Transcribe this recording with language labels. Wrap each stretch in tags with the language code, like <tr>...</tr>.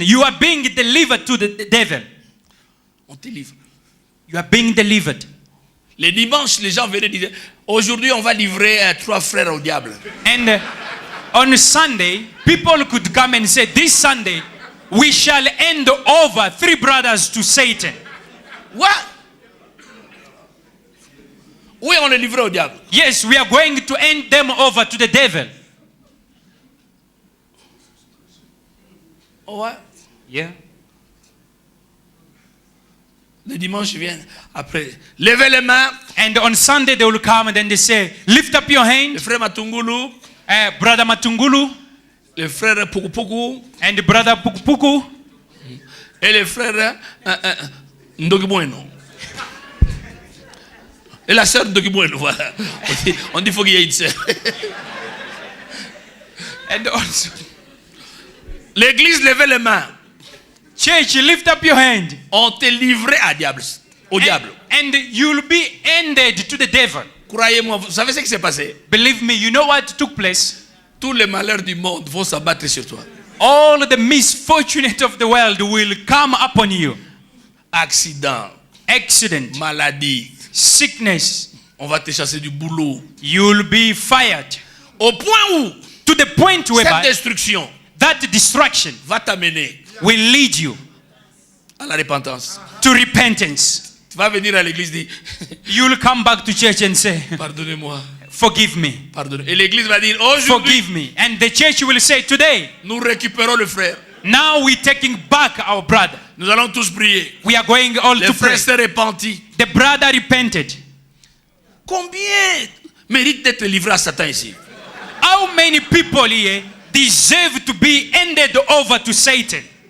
<en>You are being delivered to the devil.</en> <fr>On te livre.</fr> <en>You are being delivered.</en> <fr>Les dimanches, les gens venaient dire, aujourd'hui on va livrer 3 frères au diable.</fr> <en>And on Sunday, people could come and say, this Sunday, we shall hand over 3 brothers to Satan. What?</en> <fr>Oui, on est livré au diable.</fr> <en>Yes, we are going to hand them over to the devil.</en> <fr>Ouais.</fr> <en>Yeah.</en> <fr>Le dimanche viennent après. Levez les mains.</fr> <en>And on Sunday they will come and then they say, lift up your hand.</en> <fr>Le frère Matungulu.</fr> <en>Brother Matungulu.</en> <fr>Le frère Pukupuku.</fr> <en>And brother Pukupuku.</en> <fr>Et le frère Ndogibueno. Et la sœur Ndogibueno, voilà. On dit qu'il faut qu'il y ait une sœur.</fr> <en>And also,</en> <fr>l'église, levez les mains.</fr> <en>Church, lift up your hand.</en> <fr>On t'est livré au diable.</fr> <en>And you'll be handed to the devil.</en> <fr>Croyez-moi, vous savez ce qui s'est passé?</fr> <en>Believe me, you know what took place?</en> <fr>Tous les malheurs du monde vont s'abattre sur toi.</fr> <en>All the misfortunes of the world will come upon you.</en> <fr>Accident.</fr> <en>Accident.</en> <fr>Maladie.</fr> <en>Sickness.</en> <fr>On va te chasser du boulot.</fr> <en>You'll be fired.</en> <fr>Au point où,</fr> <en>to the point where</en> <fr>cette destruction,</fr> <en>that destruction</en> <fr>va t'amener,</fr> <en>will lead you</en> <fr>à la repentance.</fr> <en>To repentance.</en> <fr>Tu vas venir à l'église dire,</fr> <en>you'll come back to church and say,</en> <fr>pardonnez-moi.</fr> <en>Forgive me.</en> <fr>Pardonnez. Et l'église va dire, aujourd'hui,</fr> <en>forgive me. And the church will say, today,</en> <fr>nous récupérons le frère.</fr> <en>Now we're taking back our brother.</en> <fr>Nous allons tous prier.</fr> <en>We are going all</en> <fr>le</fr> <en>to</en> <fr>frère</fr> <en>pray.</en> <fr>s'est repenti.</fr> <en>The brother repented.</en> <fr>Combien mérite d'être livré à Satan ici?</fr> <en>How many people here deserve to be handed over to Satan?</en>